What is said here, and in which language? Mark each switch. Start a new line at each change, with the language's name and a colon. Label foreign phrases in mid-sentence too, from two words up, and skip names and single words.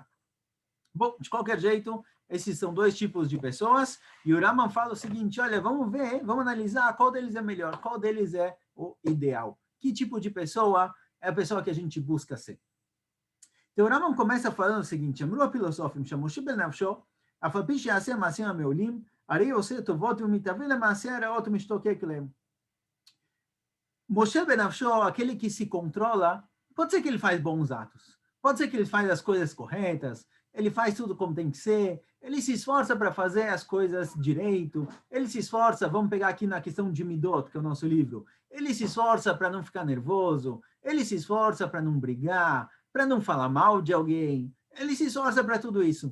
Portuguese: Bom, de qualquer jeito, esses são dois tipos de pessoas, e o Raman fala o seguinte, olha, vamos ver, vamos analisar qual deles é melhor, qual deles é o ideal. Que tipo de pessoa é a pessoa que a gente busca ser? Então, o Raman começa falando o seguinte,
Hebrew: Amru הפילוסופים שמושיב בנפשו, אף על פי שיעשה מעשים המעולים, הרי עושה טובות ומתאווה למעשה הרעות ומשתוקק להם. מושל בנפשו,
Portuguese: aquele que se controla, pode ser que ele faz bons atos, pode ser que ele faz as coisas corretas, ele faz tudo como tem que ser, ele se esforça para fazer as coisas direito, ele se esforça, vamos pegar aqui na questão de Midot, que é o nosso livro, ele se esforça para não ficar nervoso, ele se esforça para não brigar, para não falar mal de alguém, ele se esforça para tudo isso.